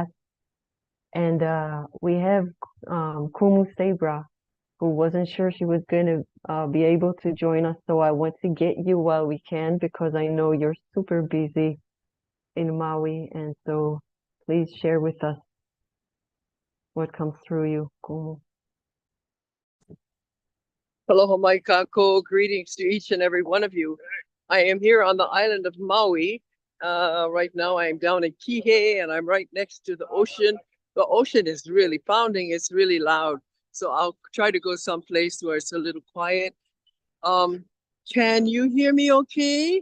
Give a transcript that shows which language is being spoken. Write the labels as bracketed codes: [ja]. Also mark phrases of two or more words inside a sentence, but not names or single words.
[en] And we have Kumu Sabra, who wasn't sure she was going to be able to join us. So I want to get you while we can, because I know you're super busy in Maui. And so please share with us what comes through you, Kumu. [haw] Aloha mai kako, [en] greetings to each and every one of you. I am here on the island of Maui. Right now I am down in Kihei and I'm right next to the ocean. The ocean is really pounding, it's really loud. So I'll try to go someplace where it's a little quiet. Can you hear me okay?